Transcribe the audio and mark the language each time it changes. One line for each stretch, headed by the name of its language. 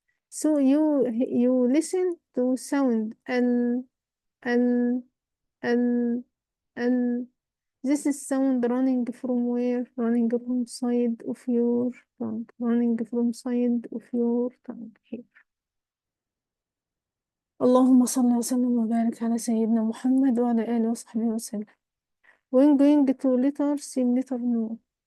English: So you listen to sound L, L, L, L. This is sound running from where? Running from side of your tongue. Running from side of your tongue here.
Arabic: اللهم صل وسلم وبارك على سيدنا محمد وعلى آله وصحبه وسلم.
English: When going to letter, same letter no.